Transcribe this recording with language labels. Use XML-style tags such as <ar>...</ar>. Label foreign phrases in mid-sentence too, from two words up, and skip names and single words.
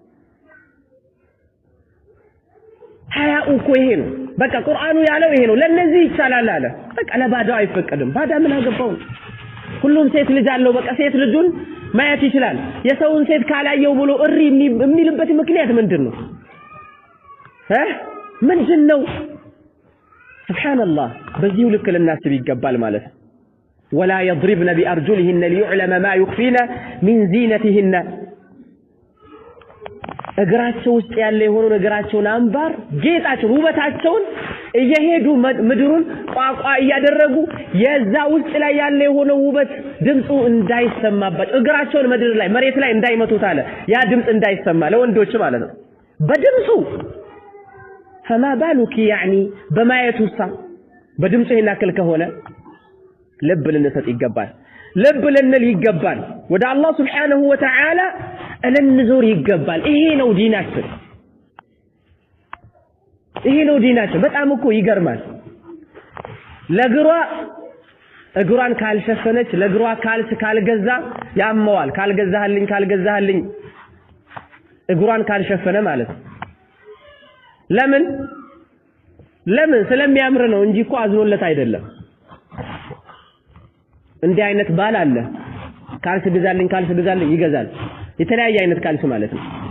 <am>ሀያኡ እኮ ይሄ ነው በቃ ቁርአኑ ያለው ይሄ ነው ለነዚህ ይቻላል አለ በቃ ለባዳው አይፈቀድም ባዳ ምን አገባው ሁሉም ሴት ልጅ አለው በቃ ሴት ልጁን ማየት ይችላል የሰውን ሴት ካላየው ብሎ እሪ የሚልበት ምክንያት ምንድነው ምንድነው ሱብሃንአላህ በዚህ ልክ ለናስብ ይገባል ማለት</am> <ar>ولا يضربن بأرجلهن ليعلم ما يخفين من زينتهن</ar> <am>እግራቸው ውስጥ ያለ የሆነ ነገራቸውን አንባር ጌጣቸው ውበታቸውን እየሄዱ ምድሩን ቋቋ እያደረጉ የዛ ውስጥ ላይ ያለ የሆነ ውበት ድምጹ እንዳይሰማባቸው እግራቸውን ምድር ላይ መሬት ላይ እንዳይመቱት አለ ያ ድምጽ እንዳይሰማ ለወንዶች ማለት ነው በድምጹ</am> <ar>فما بالك يعني</ar> <am>በማየቱሳ በድምጹ ይናከል ከሆነ ልብ ልንሰጥ ይገባል ልብ ልንል ይገባል ወደ አላህ</am> <ar>سبحانه وتعالى</ar> <am>እንንዞር ይገባል ይሄ ነው ዲናችን ይሄ ነው ዲናችን በጣም እኮ ይገርማል እግሯን ካልሸፈነች ለእግሯ ካልስ ካልገዛ ያመዋል ካልገዛህልኝ እግሯን ካልሸፈነ ማለት ለምን ስለሚያምር ነው እንጂ እኮ አዝኖለት አይደለም እንዲህ አይነት ባል አለ ካልስ ግዛልኝ ይገዛል የተለያየ አይነት ካልስ ማለት ነው</am>